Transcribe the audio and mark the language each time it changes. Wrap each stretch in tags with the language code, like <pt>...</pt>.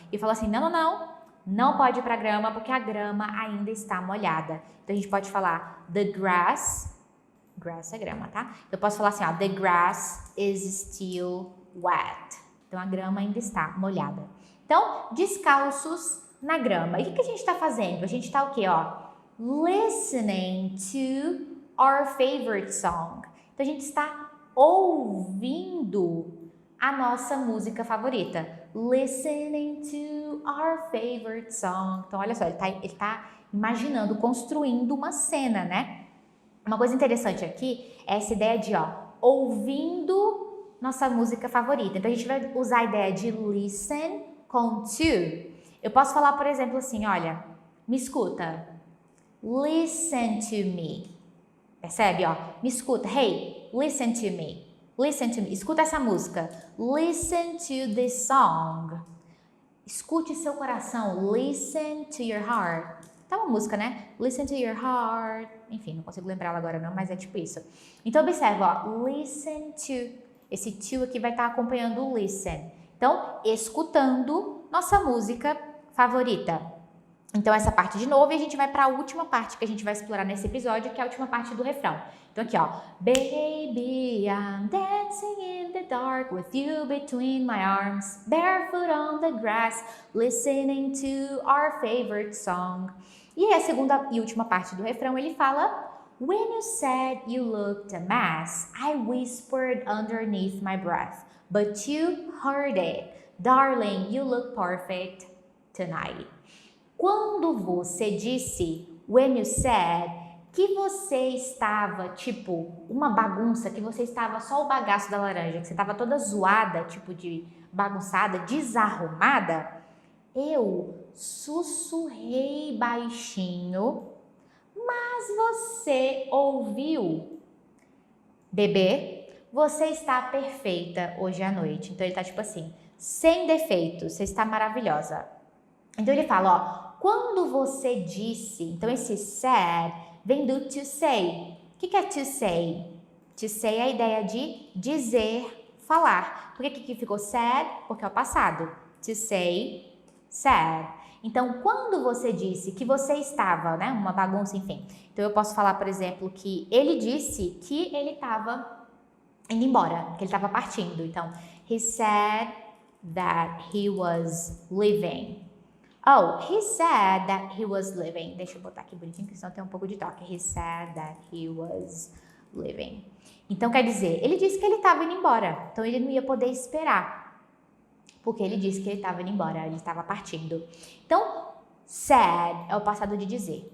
<pt>E falou assim, não pode ir pra grama porque a grama ainda está molhada. Então, a gente pode falar the grass é grama, tá? Eu posso falar assim, ó,</pt> <en>the grass is still wet.</en> <pt>Então, a grama ainda está molhada. Então, descalços na grama. E o que a gente está fazendo? A gente está o quê, ó?</pt> <en>Listening to our favorite song.</en> <pt>Então, a gente está ouvindo a nossa música favorita.</pt> <en>listening to our favorite song.</en> <pt>Então, olha só, ele tá imaginando, construindo uma cena, né? Uma coisa interessante aqui é essa ideia de, ouvindo nossa música favorita. Então, a gente vai usar a ideia de listen com to. Eu posso falar, por exemplo, assim, olha, me escuta.</pt> <en>Listen to me.</en> <pt>Percebe, Me escuta.</pt> <en>Hey, listen to me. Listen to me.</en> <pt>Escuta essa música.</pt> <en>Listen to this song.</en> <pt>Escute seu coração.</pt> <en>Listen to your heart.</en> <pt>Tá uma música, né?</pt> <en>Listen to your heart.</en> <pt>Enfim, não consigo lembrar ela agora não, mas é tipo isso. Então, observa, listen to. Esse to aqui vai estar acompanhando o listen. Então, escutando nossa música favorita. Então, essa parte de novo, e a gente vai para a última parte que a gente vai explorar nesse episódio, que é a última parte do refrão. Então, aqui,</pt> <en>Baby, I'm dancing in the dark with you between my arms, barefoot on the grass, listening to our favorite song.</en> <pt>E aí, a segunda e última parte do refrão, ele fala,</pt> <en>When you said you looked a mess, I whispered underneath my breath, but you heard it. Darling, you look perfect tonight.</en> <pt>Quando você disse,</pt> <en>when you said,</en> <pt>que você estava, tipo, uma bagunça, que você estava só o bagaço da laranja, que você estava toda zoada, tipo de bagunçada, desarrumada, eu sussurrei baixinho, mas você ouviu. Bebê, você está perfeita hoje à noite. Então ele tá tipo assim, sem defeitos, você está maravilhosa. Então ele fala, quando você disse, então esse said vem do to say. O que é to say? To say é a ideia de dizer, falar. Por que aqui ficou said? Porque é o passado. To say, said. Então, quando você disse que você estava, né, uma bagunça, enfim. Então, eu posso falar, por exemplo, que ele disse que ele estava indo embora, que ele estava partindo.</pt> <en>Então, he said that he was leaving. Oh, he said that he was leaving.</en> <pt>Deixa eu botar aqui bonitinho, que senão tem um pouco de toque.</pt> <en>He said that he was leaving.</en> <pt>Então, quer dizer, ele disse que ele estava indo embora. Então, ele não ia poder esperar. Porque ele disse que ele estava indo embora, ele estava partindo. Então, said é o passado de dizer.</pt>